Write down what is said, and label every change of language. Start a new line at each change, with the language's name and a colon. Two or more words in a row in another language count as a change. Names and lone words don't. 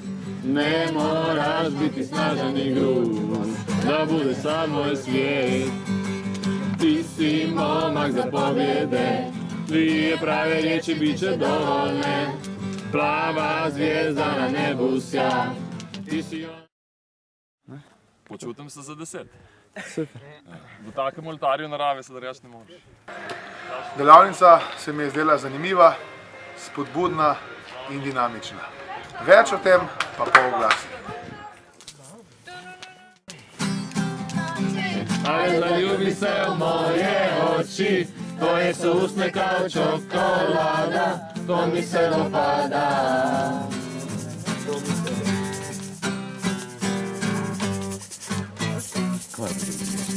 Croatian: Ne moraš biti snažan i grub, da bude sad moj svijet. Ti si momak za pobjede, dvije prave riječi bit će dovoljne. Plava zvijezda na nebu sja, ti si on...
Slovenian: Počutim se za 10. Super. V takem oltarju narave se reči ne moreš. Delavnica se mi je zdela zanimiva, spodbudna in dinamična. Več o tem pa po oglasih.
Croatian: Ajde zaljubi se u moje oči, tvoje su usne kao čokolada, to mi se dopada. Hvala.